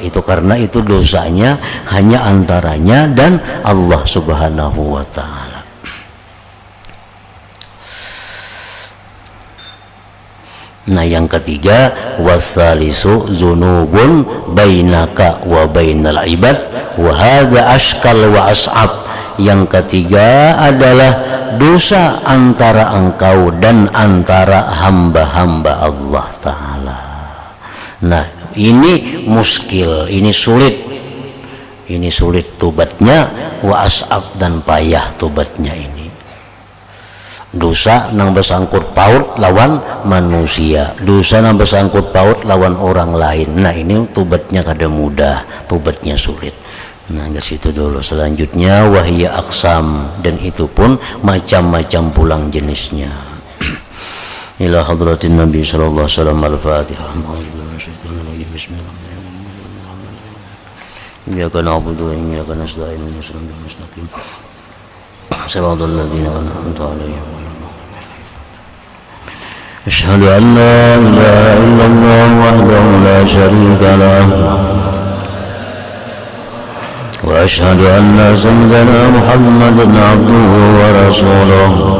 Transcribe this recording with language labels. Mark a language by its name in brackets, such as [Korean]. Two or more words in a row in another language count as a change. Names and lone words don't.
[Indonesian] Itu karena itu dosanya hanya antaranya dan Allah [Arabic] سبحانه وتعالى. [Indonesian] Nah, yang ketiga, [Arabic] والثالث ذنوب بينك وبين العباد وهذا أشكل وأصعب. [Indonesian] Yang ketiga adalah dosa antara engkau dan antara hamba-hamba Allah Ta'ala. Nah, ini muskil, ini sulit, tobatnya, [Arabic] وأصعب, [Indonesian] dan payah tobatnya ini. [Banjar] Dosa nang bersangkut paut lawan manusia, dosa nang bersangkut paut lawan orang lain. Nah ini tobatnya kada mudah, tobatnya sulit. Nah dari situ dulu. Selanjutnya [Arabic] وهي أقسام, [Banjar] dan itu pun macam-macam pulang jenisnya. [Arabic] إلى حضرة النبي صلى الله عليه وسلم. Al-Fatihah. Bismillahirrahmanirrahim. إياك نعبد وإياك نستعين. اهدنا المستقيم. صراط الذين أنعمت عليهم. أشهد أن لا إله إلا الله وحده لا شريك له وأشهد أن سيدنا محمدا عبده ورسوله